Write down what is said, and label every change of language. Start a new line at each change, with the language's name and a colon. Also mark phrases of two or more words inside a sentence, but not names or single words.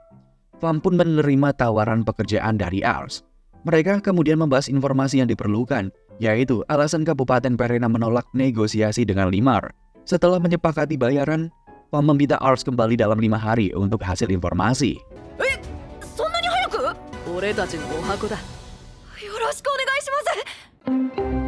Indonesian: Fam pun menerima tawaran pekerjaan dari Ars. Mereka kemudian membahas informasi yang diperlukan, yaitu alasan Kabupaten Perena menolak negosiasi dengan Limar. Setelah menyepakati bayaran, Fam meminta Ars kembali dalam 5 hari untuk hasil informasi.
Japanese: そんなに早く？俺たちのお箱だ。よろしくお願いします。